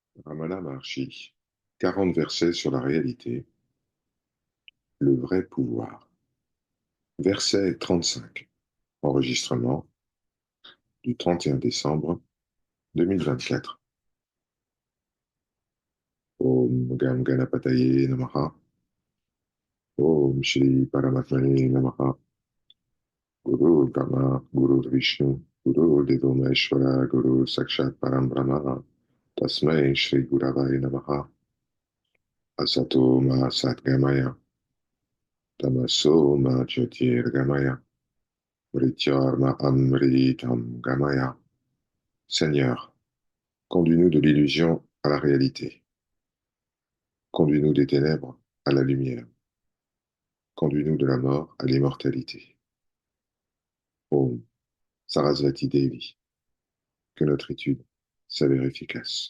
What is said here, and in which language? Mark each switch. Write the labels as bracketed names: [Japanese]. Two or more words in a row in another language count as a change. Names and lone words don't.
[French] Ramana Maharshi, 40 versets sur la réalité, le vrai pouvoir. Verset 35. Enregistrement du 31 décembre 2024. [Sanskrit] Om Gam Ganapataye Namaha. Om Shri Paramatmane Namaha. Guru Brahma, Guru Vishnu, Guru Deva Maheshwara, Guru Sakshat Param Brahma. Tasmai Shri Guravai Namaha. Asato Ma Satgamaya. Tamaso Ma Jyotirgamaya. Vrityarma Amritam Gamaya. [French] Seigneur, conduis-nous de l'illusion à la réalité. Conduis-nous des ténèbres à la lumière. Conduis-nous de la mort à l'immortalité. [Sanskrit] Om Sarasvati Devi, [French] que notre étude s'avère efficace.